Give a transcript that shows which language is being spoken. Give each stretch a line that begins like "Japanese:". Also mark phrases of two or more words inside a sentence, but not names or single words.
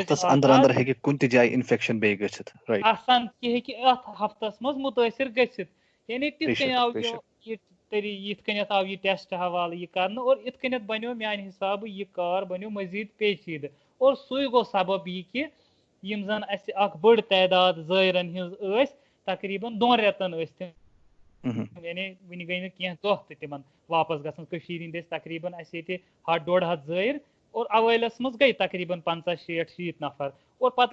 Kashmiri: آسان کہ ات ہفتس مز متاثر گژھِتھ یعنی تِتھ کٔنۍ آو یِتھ کٔنیتھ آو یہ ٹیسٹ حوالہ یہ کرنے اور ات کٔنیتھ بنیو میانہ حساب یہ کار بنیو مزید پیچیدٕ اور سُے گوٚو سبب یہ کہ یم زن اس اخ بڑ تعداد زائرن ہز تقریباً 2 رٮ۪تن یعنی ون گئی نہٕ کینٛہہ دۄہ تہِ تمن واپس گژھن کٔشیٖرِ ہٕنٛدۍ ٲسۍ تقریباً اسہِ ییٚتہِ 100-150 زٲیر اور اوٲلس منٛز گٔے تقریباً 50-60-70 نفر اور پتہٕ